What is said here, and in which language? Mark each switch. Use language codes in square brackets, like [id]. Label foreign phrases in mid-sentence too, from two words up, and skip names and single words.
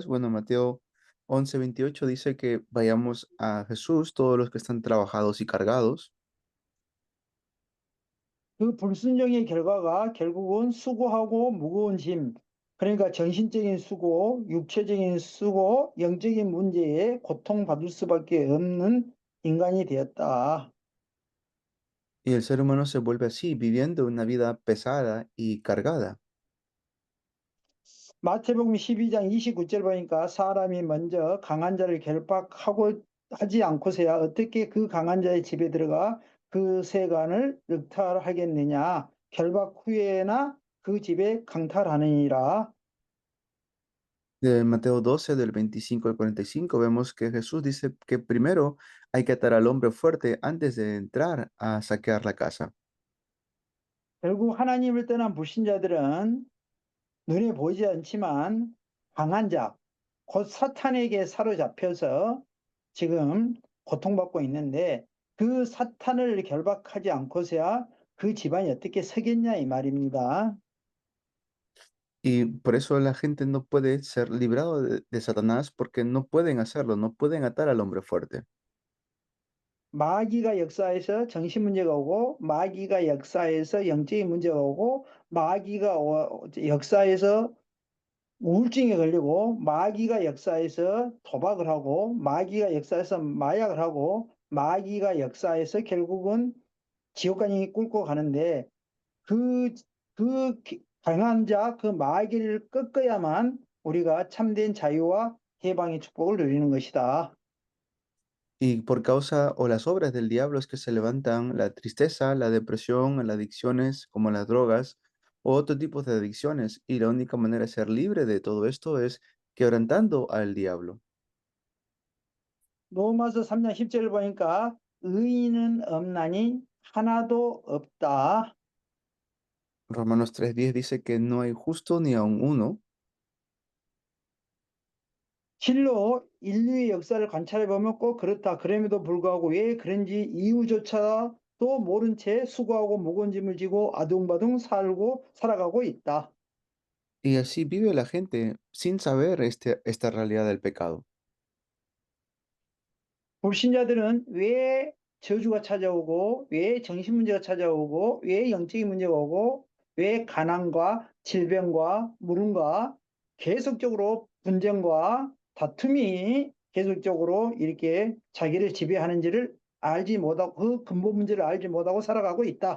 [es] Bueno, Mateo 11:28 dice que vayamos a Jesús, todos los que están trabajados y cargados. [ko] 그 불순종의 결과가 결국은 수고하고 무거운 짐, 그러니까 정신적인 수고, 육체적인 수고, 영적인 문제에 고통받을 수밖에 없는 인간이 되었다. [es] Y el ser humano se vuelve así, viviendo una vida pesada y cargada. [ko] 마태복음 12장 29절 보니까 사람이 먼저 강한 자를 결박하고 하지 않고서야 어떻게 그 강한 자의 집에 들어가 그 세간을 늑탈하겠느냐. 결박 후에나 그 집에 강탈하느니라. [es] De Mateo 12, del 25 al 45, vemos que Jesús dice que primero hay que atar al hombre fuerte antes de entrar a saquear la casa. [ko] 결국 하나님을 떠난 불신자들은 눈에 보이지 않지만 강한 자, 곧 사탄에게 사로잡혀서 지금 고통받고 있는데 그 사탄을 결박하지 않고서야 그 집안이 어떻게 서겠냐 이 말입니다. [es] Y por eso la gente no puede ser librado de Satanás porque no pueden hacerlo, no pueden atar al hombre fuerte. [ko] 마귀가 역사해서 정신 문제가 오고 마귀가 역사해서 영적인 문제가 오고 마귀가 역사해서 우울증에 걸리고 마귀가 역사해서 도박을 하고 마귀가 역사해서 마약을 하고 마귀가 역사해서 결국은 지옥까지 꿀고 가는데 그, 강한 자, 그 마귀를 꺾어야만 우리가 참된 자유와 해방의 축복을 누리는 것이다. [es] Y por causa o las obras del diablo es que se levantan la tristeza, la depresión, las adicciones como las drogas o otro tipo de adicciones. Y la única manera de ser libre de todo esto es quebrantando al diablo. [ko] 로마서 3장 10절을 보니까 의인은 없나니 하나도 없다. [es] Romanos 3:10 dice que no hay justo ni aun uno. [ko] 실로 인류의 역사를 관찰해 보면 꼭 그렇다. 그럼에도 불구하고 왜 그런지 이유조차도 모른 채 수고하고 무거운 짐을 지고 아둥바둥 살아가고 있다. [es] Y así vive la gente sin saber esta realidad del pecado. [ko] 불신자들은 왜 저주가 찾아오고 왜 정신 문제가 찾아오고 왜 영적인 문제가 오고 왜 가난과 질병과 물음과 계속적으로 분쟁과 다툼이 계속적으로 이렇게 자기를 지배하는지를 알지 못하고 그 근본 문제를 알지 못하고 살아가고 있다.